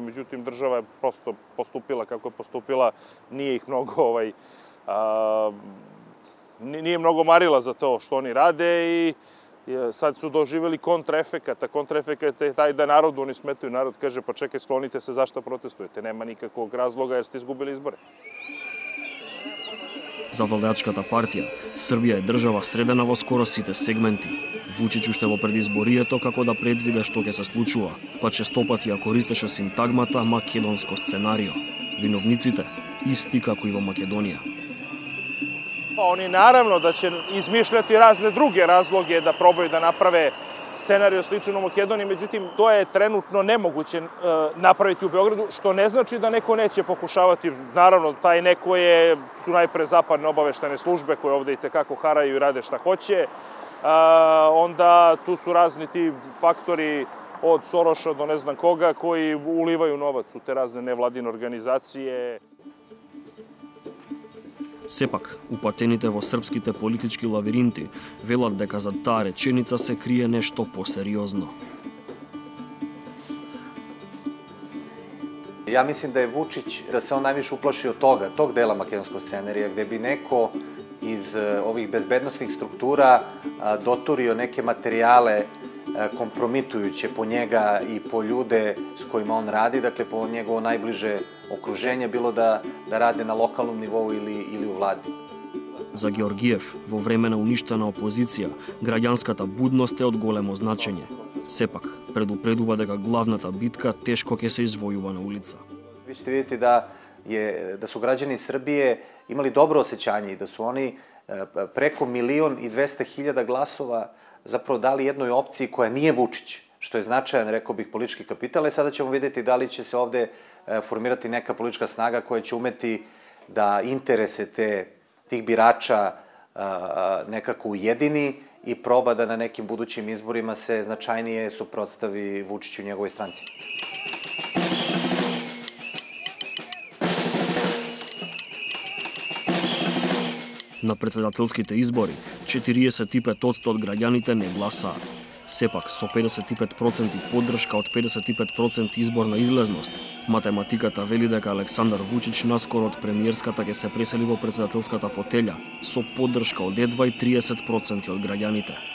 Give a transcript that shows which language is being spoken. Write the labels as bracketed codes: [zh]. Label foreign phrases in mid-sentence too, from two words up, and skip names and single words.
[sr] Međutim, država je prosto postupila kako je postupila, nije ih mnogo nije mnogo marila za to što oni rade i sad su doživjeli kontraefekat, a kontraefekat je taj da narodu oni smetaju. Narod kaže, pa čekaj, sklonite se, zašto protestujete? Nema nikakvog razloga jer ste izgubili izbore. [mk] За владеачката партија, Србија е држава средена во скоро сите сегменти. Вучич уште во предизборието како да предвиде што ќе се случува, па честопати ја користеше синтагмата македонско сценарио. Виновниците исти како и во Македонија. [sr] Oni naravno da će izmišljati razne druge razloge da probaju da naprave scenariju sličan u Makedoniji, međutim, to je trenutno nemoguće napraviti u Beogradu, što ne znači da neko neće pokušavati. Naravno, taj neko su najpre zapadne obaveštene službe koje ovde itekako haraju i rade šta hoće. Onda tu su razni ti faktori od Soroša do ne znam koga koji ulivaju novac u te razne nevladine organizacije. [mk] Сепак, упатените во српските политички лавиринти велат дека за таа реченица се крие нешто посериозно. [sr] Ja mislim da je Vučić, da se on najviše uplašio toga, tog dela makedonskog scenarija, gde bi neko iz ovih bezbednostnih struktura doturio neke materijale kompromitujuće po njega i po ljude s kojima on radi, dakle po njegovo najbliže okruženje, bilo da rade na lokalnom nivou ili u vladi. [mk] За Георгиев, во време на уништена опозиција, граѓанската будност е од големо значење. Сепак, предупредува дека главната битка тешко ќе се извојува на улица. [sr] Vi ćete vidjeti da su građani Srbije imali dobro osjećanje i da su oni preko 1.200.000 glasova zapravo dali jednoj opciji koja nije Vučić, što je značajan, rekao bih, politički kapital. I sada ćemo vidjeti da li će se ovde formirati neka politička snaga koja će umeti da interese tih birača nekako ujedini i proba da na nekim budućim izborima se značajnije suprotstavi Vučiću i njegovoj stranci. [mk] На председателските избори, 45% од граѓаните не гласаа. Сепак, со 55% поддршка од 55% изборна излезност, математиката вели дека Александар Вучич наскоро од премиерската ќе се пресели во председателската фотелја со поддршка од едва и 30% од граѓаните.